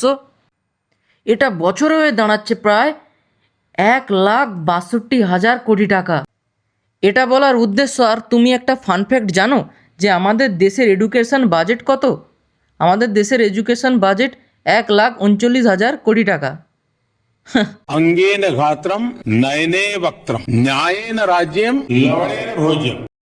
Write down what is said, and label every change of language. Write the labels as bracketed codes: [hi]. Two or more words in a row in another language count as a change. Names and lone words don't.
[bn] এটা বছরে হয়ে দাঁড়াচ্ছে প্রায় 1,62,000 কোটি টাকা। এটা বলার উদ্দেশ্য, আর তুমি একটা [en] fun fact [bn] জানো যে আমাদের দেশের [en] education budget [bn] কত? আমাদের দেশের [en] education budget [bn] 1,39,000 কোটি টাকা। [sa] अंगेन गात्रम नयने वक्त्रम न्यायेन राज्यम लवणेन भोज्यम।